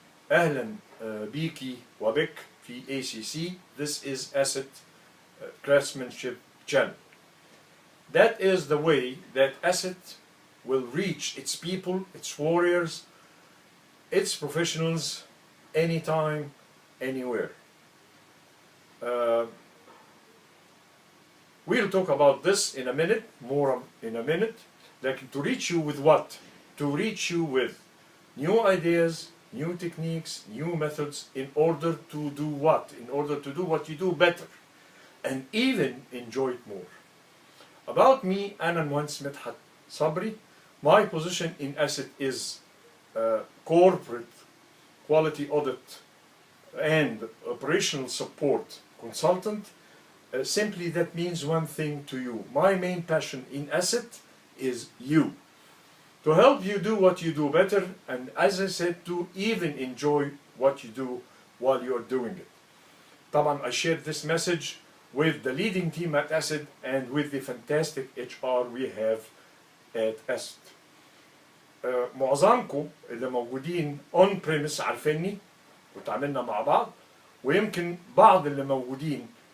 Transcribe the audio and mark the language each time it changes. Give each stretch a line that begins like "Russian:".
Arabic: أهلا بيكي وبك في ACC.
English: This is Asset Craftsmanship channel. That is the way that Asset will reach its people, its warriors, its professionals, anytime, anywhere. We'll talk about this in a minute, more in a minute. Like to reach you with what? To reach you with new ideas, new techniques, new methods in order to do what? In order to do what you do better and even enjoy it more. About me,
Arabic: أنا المهندس مدحت صبري.
English: My position in Asset is corporate quality audit and operational support consultant. Simply that means one thing to you. My main passion in Asset is you. To help you do what you do better, and as I said, to even enjoy what you do while you're doing it. طبعا I shared this message with the leading team at Asset and with the fantastic HR we have at Asset.
Arabic: معظمكم اللي موجودين
English: on premise
Arabic: عارفيني وتعاملنا مع بعض، ويمكن بعض اللي موجودين